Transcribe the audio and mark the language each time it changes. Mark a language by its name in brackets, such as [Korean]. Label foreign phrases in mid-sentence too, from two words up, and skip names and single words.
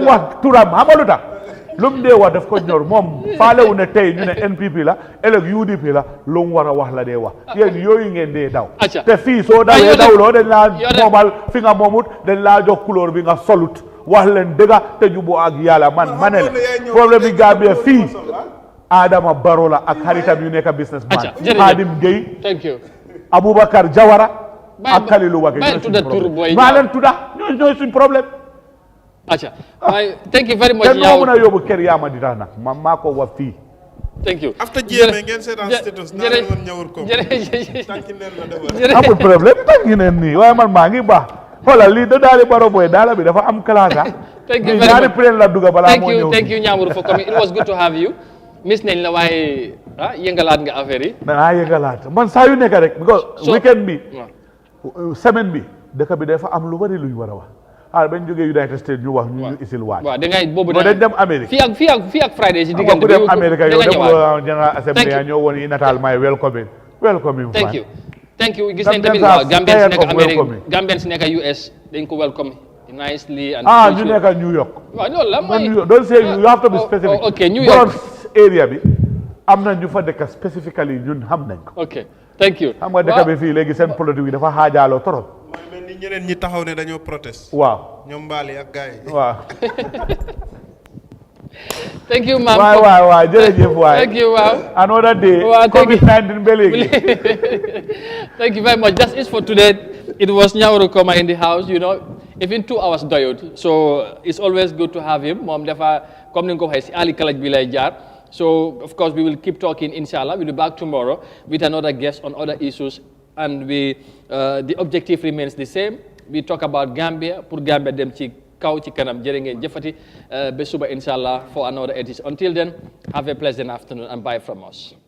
[Wolof] wax turam xamalu tax lu mu dee wax daf ko ñor moom faalewu ne tey ñu ne NPP la ëllëg UDP la lu mu war a wax la dee wax yéen yooyu ngeen dee daw te fii soo dawee dawloo dañ laa moomal fi nga moomut dañ laa jox couleur bi nga solut wax leen dëgga te juboo ak yàlla ma ne la problème bi Gambia fii Adama Barrow la ak xaritam yu nekk businessman Hadim Gueye Aboubacar Jawara ak Kalilu Wage maa leen tudda ñooy suñ problème [English] thank you very much [Wolof] te noo mën a yóbbu kër yaa ma di tax nag man maa ko wax fii [English] thank you [Wolof] after GMA ngeen seetaan status naa leen woon ñawur ko tànki neen la defar amul problème tànki neen nii waaye man maa ngi baax xoolal lii da daali Baro boy daala bi dafa am classe [English] thank you very much [Wolof] ñaari plane la duga balaa moo ñëw [English] thank you Ñaamur for coming it was good to have you [Wolof] miss nañ la waaye yëngalaat nga affaire yi danaa yëngalaat man saa yu nekk rek because weekend bi semaine bi dëkk bi dafa am lu bari luñ war a wax bañ jógee United States ñu wax ñu isil waat waaw da ngay boobu dañ dem Amérique fii ak Friday si diggante bi dem Amérique yow dem General Assembly ya ñoo woon yi nataal may welcome [English] thank you [Wolof] gis nañ tamit waaw Gambians nekk Amérique Gambians nekk US dañ ko [English] welcome nicely and [Wolof] ñu nekk New York waaw loolu la mooy [English] don't say you have to be specific okay New York [Wolof] area bi am na ñu fa dëkk specifically ñun xam nañ ko [English] ok thank you [Wolof] xam nga dëkk bi fii léegi seen politique bi dafa xaajaaloo trop mel ni ñeneen ñi taxaw ne dañoo protest. waaw ñoom mbaali ak gars yi. waaw. [English] Thank you, ma'am. [Wolof] waay jërëjëf waay. [English] Thank you, ma'am. Another day. COVID-19 ba léegi. Thank you very much. That's it for today. It was Nyawuru Koma in the house, you know. Even 2 hours doyut. So it's always good to have him. [Wolof] Mom dafa comme ni nga ko waxee si Ali Kalaj bi lay jaar. [English] So of course we will keep talking, inshallah. We'll be back tomorrow with another guest on other issues. And the objective remains the same. We talk about Gambia, [Wolof] pour Gambia dem ci kaw ci kanam jërë ngeen jëfati ba suba inshallah [English] for another edition. Until then, have a pleasant afternoon and bye from us.